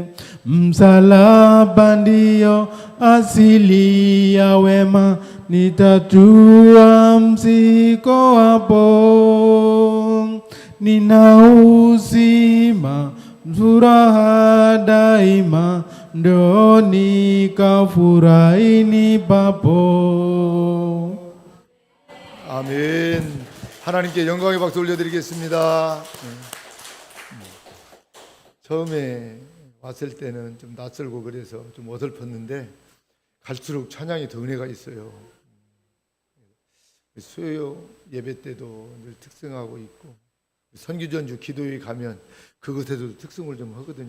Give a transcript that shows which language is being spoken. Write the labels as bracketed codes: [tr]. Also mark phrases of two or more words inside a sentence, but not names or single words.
[sw] Msalaba ndio asili ya wema, nitatua mzigo wapo. Nina uzima, furaha daima, ndo nikafurahini papo. [ko] 아멘. 하나님께 영광의 박수 올려드리겠습니다. 처음에 왔을 때는 좀 낯설고 그래서 좀 어설펐는데 갈수록 찬양이 더 은혜가 있어요. 수요 예배 때도 늘 특성하고 있고, 선교전주 기도회 가면 그것에도 특성을 좀 하거든요.